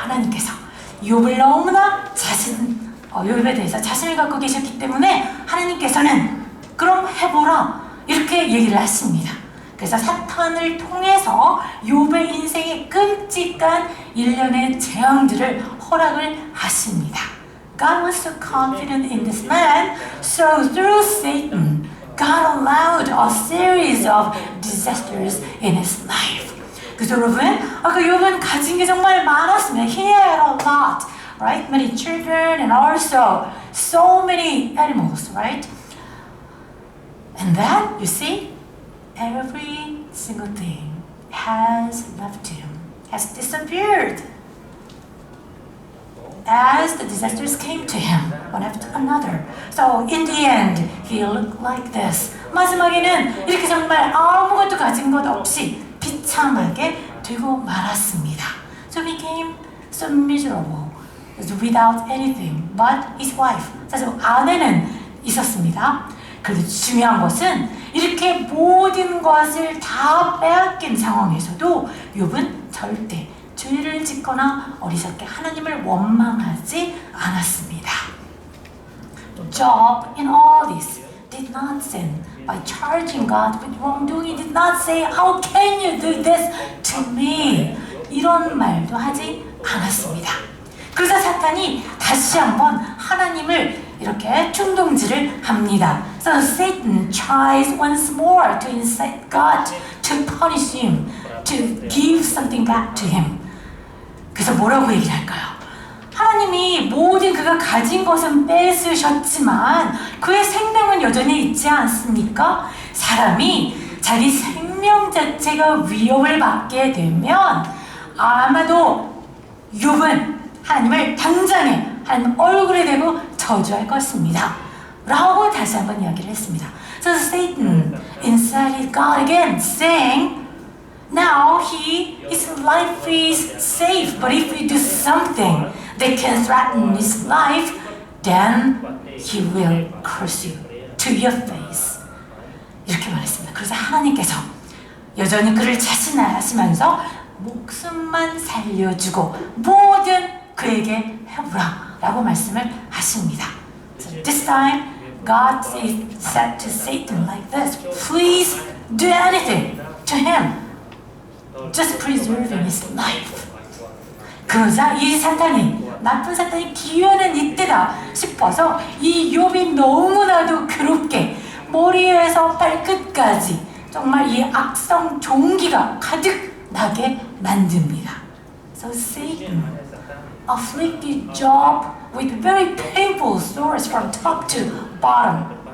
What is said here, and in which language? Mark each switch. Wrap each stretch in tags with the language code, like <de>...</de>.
<ko>하나님께서 욥을 너무나 욥에 대해서 자신을 갖고 계셨기 때문에 하나님께서는 그럼 해보라 이렇게 얘기를 하십니다. 그래서 사탄을 통해서 욥의 인생에 끔찍한 일련의 재앙들을 허락을 하십니다.</ko> <en>God was so confident in this man, so through Satan, God allowed a series of disasters in his life.</en> <ko>그래서 여러분, 아까 욥은 가진 게 정말 많았습니다.</ko> <en>He had a lot, right? Many children and also so many animals, right? And then, you see, every single thing has left him, has disappeared. As the disasters came to him, one after another. So in the end, he looked like this.</en> <ko>마지막에는 이렇게 정말 아무것도 가진 것 없이 비참하게 되고 말았습니다.</ko> <en>So he became so miserable, without anything but his wife.</en> <ko>사실 아내는 있었습니다. 그래도 중요한 것은 이렇게 모든 것을 다 빼앗긴 상황에서도 욥은 절대 죄를 짓거나 어리석게 하나님을 원망하지 않았습니다.</ko> <en>Job in all this did not sin by charging God with wrongdoing. He did not say, "How can you do this to me?"</en> <ko>이런 말도 하지 않았습니다. 그래서 사탄이 다시 한번 하나님을 이렇게 충동질을 합니다.</ko> <en>So Satan tries once more to incite God to punish him, to give something back to him.</en> <ko>그래서 뭐라고 얘기를 할까요? 하나님이 모든 그가 가진 것은 뺏으셨지만 그의 생명은 여전히 있지 않습니까? 사람이 자기 생명 자체가 위협을 받게 되면 아마도 욥은 하나님을 당장에 하나님 얼굴에 대고 저주할 것입니다. 라고 다시 한번 이야기를 했습니다.</ko> <en>So Satan incited God again, saying, now his life is safe, but if we do something that can threaten his life, then he will curse you to your face.</en> <ko>이렇게 말했습니다. 그래서 하나님께서 여전히 그를 자신하시면서 목숨만 살려주고 모든 그에게 해보라 라고 말씀을 하십니다.</ko> <en>So this time God said to Satan like this, please do anything to him, just preserving his life.</en> <ko>그러자 이 사탄이, 나쁜 사탄이 기회는 이때다 싶어서 이 욥이 너무나도 괴롭게 머리에서 발끝까지 정말 이 악성 종기가 가득 나게 만듭니다.</ko> <en>So Satan afflicted Job with very painful sores from top to bottom.</en>